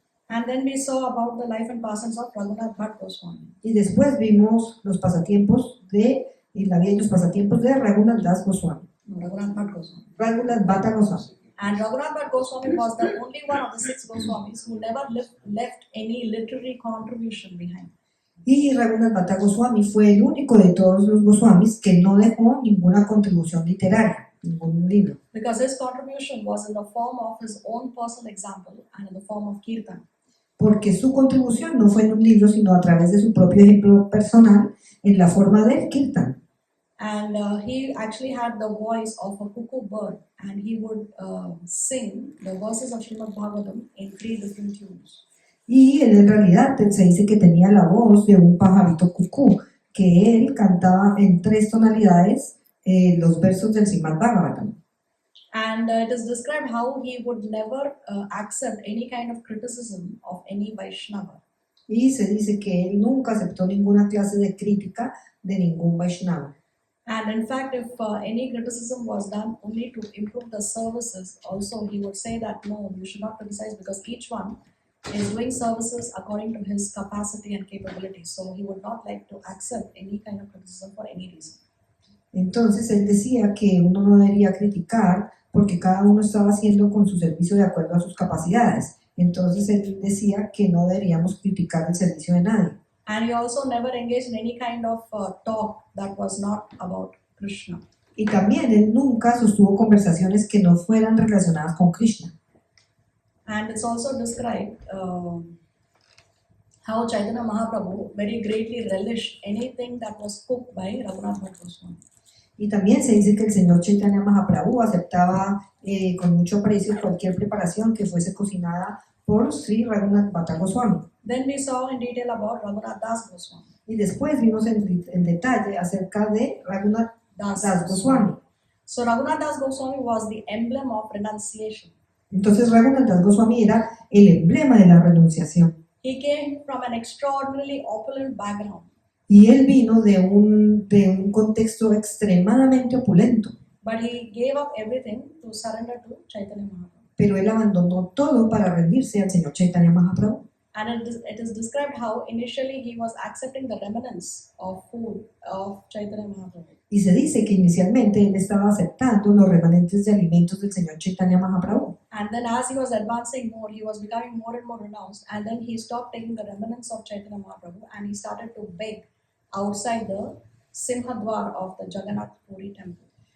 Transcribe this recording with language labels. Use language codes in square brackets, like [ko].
[en] And then we saw about the life and pastimes of Raghunath Bhatt Goswami. [es] Y después vimos los pasatiempos y la vida y los pasatiempos de Raghunath Das Goswami. [en] No, Raghunath Bhatt Goswami. Raghunath Bhatta Goswami. And Raghunath Bhatt Goswami was the only one of the 6 Goswamis who never left any literary contribution behind. [es] Y Raghunath Bhatta Goswami fue el único de todos los Goswamis que no dejó ninguna contribución literaria, ningún libro. [en] Because his contribution was in the form of his own personal example and in the form of kirtan. [es] Porque su contribución no fue en un libro, sino a través de su propio ejemplo personal en la forma del kirtan. [en] And he actually had the voice of a cuckoo bird, and he would sing the verses of Srimad Bhagavatam in 3 different tunes. [es] Y él en realidad se dice que tenía la voz de un pajarito cucú, que él cantaba en 3 tonalidades los versos del Srimad Bhagavatam. [en] And it is described how he would never accept any kind of criticism of any Vaishnava. [es] Y se dice que él nunca aceptó ninguna clase de crítica de ningún Vaishnava. [en] And in fact, if any criticism was done only to improve the services, also he would say that no, you should not criticize because each one is doing services according to his capacity and capability. So he would not like to accept any kind of criticism for any reason. [es] Entonces él decía que uno no debería criticar porque cada uno estaba haciendo con su servicio de acuerdo a sus capacidades. Entonces él decía que no deberíamos criticar el servicio de nadie. [en] And he also never engaged in any kind of talk that was not about Krishna. [es] Y también él nunca sostuvo conversaciones que no fueran relacionadas con Krishna. [en] And it's also described how Chaitanya Mahaprabhu very greatly relished anything that was cooked by Raghunath Bhatt Goswami. [es] Y también se dice que el señor Chaitanya Mahaprabhu aceptaba con mucho aprecio cualquier preparación que fuese cocinada por Sri Raghunath Bhatta Goswami. [en] Then we saw in detail about Raghunath Das Goswami. [es] Y después vimos en detalle acerca de Raghunath Das Goswami. [en] So Raghunath Das Goswami was the emblem of renunciation. [es] Entonces Raghunath Das Goswami era el emblema de la renunciación. [en] He came from an extraordinarily opulent background. [es] Y él vino de un contexto extremadamente opulento. [en] But he gave up everything to surrender to Chaitanya Mahaprabhu. [es] Pero él abandonó todo para rendirse al señor Chaitanya Mahaprabhu. [en] And it is described how initially he was accepting the remnants of food of Chaitanya Mahaprabhu. [es] Y se dice que inicialmente él estaba aceptando los remanentes de alimentos del señor Chaitanya Mahaprabhu. [en] And then as he was advancing more, he was becoming more and more renounced. And then he stopped taking the remnants of Chaitanya Mahaprabhu and he started to beg outside the Simhadwar of the Jagannath Puri temple.